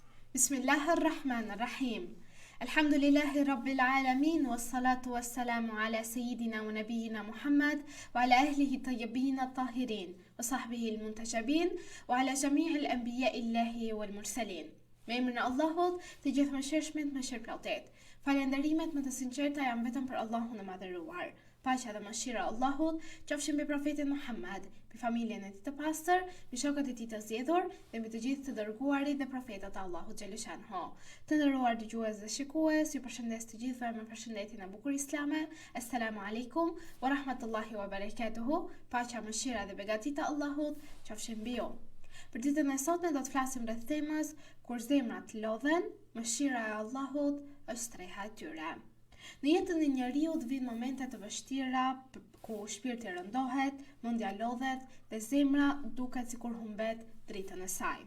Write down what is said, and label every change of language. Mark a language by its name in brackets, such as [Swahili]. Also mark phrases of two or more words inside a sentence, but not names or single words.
[Arabic] بسم الله الرحمن الرحيم الحمد لله رب العالمين والصلاة والسلام على سيدنا ونبينا محمد وعلى أهله الطيبين الطاهرين وصحبه المنتجبين وعلى جميع أنبياء الله والمرسلين. [Albanian] Me emrin e Allahut, të gjithë mëshirshmit, mëshirplotët. Falënderimet më të sinqerta janë vetëm për Allahun e madhëruar. Paqja dhe mëshira e Allahut qofshin mbi profetin Muhammad, mbi familjen e tij të pastër, mbi shokët e tij të zgjedhur dhe mbi të gjithë të dërguarit dhe profetët e Allahut xhaleshanhu. Të nderuar dëgjues dhe shikues, ju përshëndes të gjithëve me përshëndetjen e bukur islame. [Arabic] السلام عليكم ورحمة الله وبركاته. [Albanian] Paqja, mëshira dhe begatitë e Allahut qofshin mbi ju. Për ditën e sotme do të flasim rreth temës kur zemrat lodhen, mëshira e Allahut është streha e tyre. Në jetën e njeriu të vinë momente të vështira ku shpirti rëndohet, mendja lodhet dhe zemra duket sikur humbet dritën e saj.